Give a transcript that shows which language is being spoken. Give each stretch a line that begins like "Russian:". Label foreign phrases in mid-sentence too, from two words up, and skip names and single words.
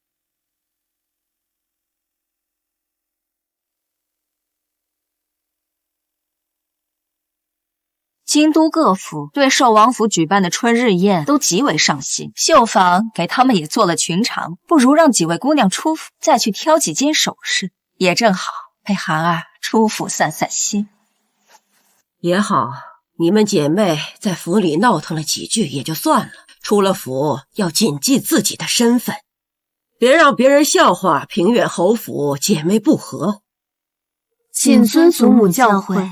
Chinese: 京都各府对寿王府舉辦的春日宴都極為上心，繡坊給他們也做了裙裳，不如讓幾位姑娘出府，再去挑幾件首飾，也正好陪寒兒出府散散心。也好，你們姐妹在府裡鬧騰了幾句也就算了，出了府要謹記自己的身份，別讓別人笑話平遠侯府姐妹不和。謹遵祖母教誨。